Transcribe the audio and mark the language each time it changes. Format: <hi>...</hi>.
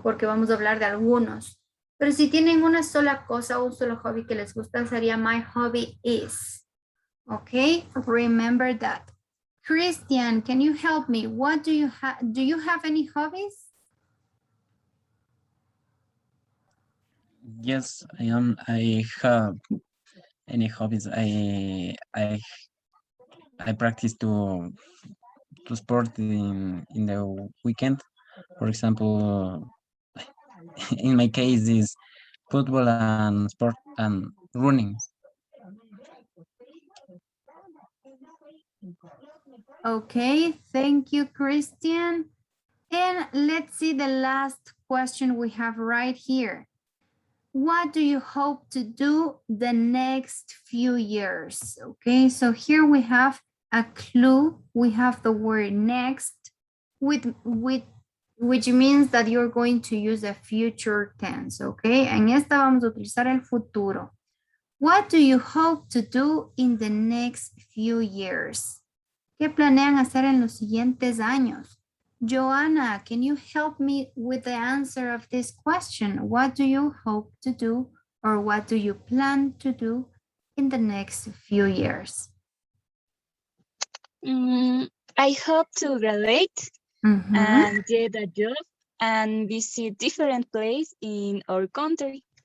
<es>Porque vamos a hablar de algunos. Pero si tienen una sola cosa, un solo hobby que les gusta, sería</es> <en>my hobby is. Okay, remember that. Christian, can you help me? What do you have? Do you have any hobbies? Yes, I have any hobbies. I practice to sport in the weekend. For example, in my case is football and sport and running. Okay, thank you, Christian. And let's see the last question we have right here. What do you hope to do the next few years? Okay, so here we have a clue. We have the word next, which means that you're going to use a future tense, okay?</en> <es>En esta vamos a utilizar el futuro.</es> <en>What do you hope to do in the next few years?</en> <es>¿Qué planean hacer en los siguientes años?</es> <en>Joanna, can you help me with the answer of this question? What do you hope to do or what do you plan to do in the next few years? I hope to graduate and get a job and visit different places in our country.</en>